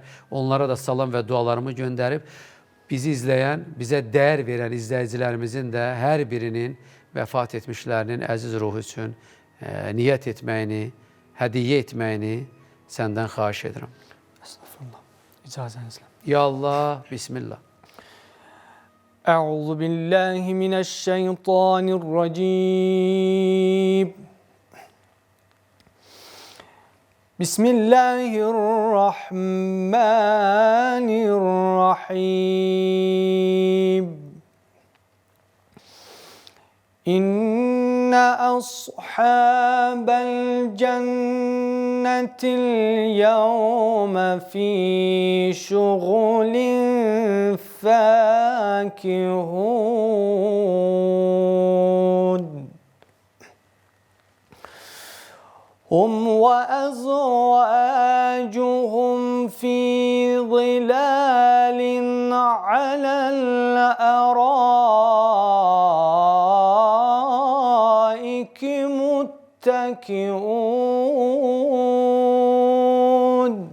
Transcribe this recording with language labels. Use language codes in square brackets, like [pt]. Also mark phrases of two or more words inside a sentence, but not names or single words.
[az] Onlara da salam və dualarımı göndərib, bizi izləyən, bizə dəyər verən izləyicilərimizin də hər birinin vəfat etmişlərinin əziz ruhu üçün niyyət etməyini, hədiyyə etməyini səndən xahiş edirəm. Estağfurullah. İcazənizlə. [ar] يا الله, بسم الله. أعوذ بالله من الشيطان الرجيم. بسم الله الرحمن الرحيم. إن أصحاب الجنة اليوم في شغل فاكهون. هم وأزواجهم في ظلال على الأرائك متكئون.